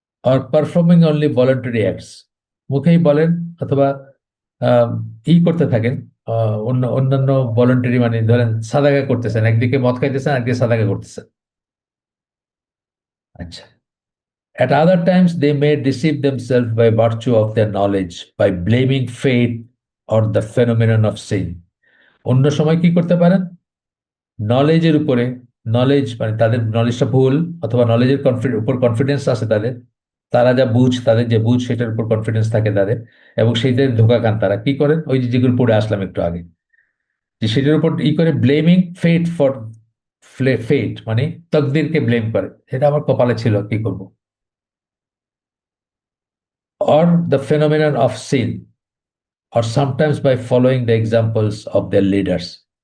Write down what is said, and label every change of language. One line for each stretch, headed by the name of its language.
English: আর performing only voluntary acts,
Bangla: মুখেই বলেন, অথবা আহ, করতে থাকেন, অন্যান্য ভলান্টারি, মানে ধরেন সাদাকা করতেছেন, একদিকে মদ খাইতেছেন, একদিকে সাদাকা করতেছেন। আচ্ছা,
English: At other times, they may deceive themselves by virtue of their knowledge, by blaming fate or the phenomenon of sin.
Bangla: অন্য সময় কি করতে পারেন? নলেজের উপরে, নলেজ মানে তাদের নলেজটা ভুল, অথবা নলেজের উপর কনফিডেন্স আছে তাদের, তারা যা বুঝ, তাদের যে বুঝ সেটার উপর কনফিডেন্স থাকে তাদের, এবং সেইটার ধোঁকা খান তারা কি করেন, ওই যে যেগুলো পড়ে আসলাম একটু আগে, যে সেটার উপর ই করে
English: blaming fate for fate,
Bangla: মানে তকদিরকে ব্লেম করে, এটা আমার কপালে ছিল কি করব,
English: Or the phenomenon of sin, or sometimes by following the examples of their leaders.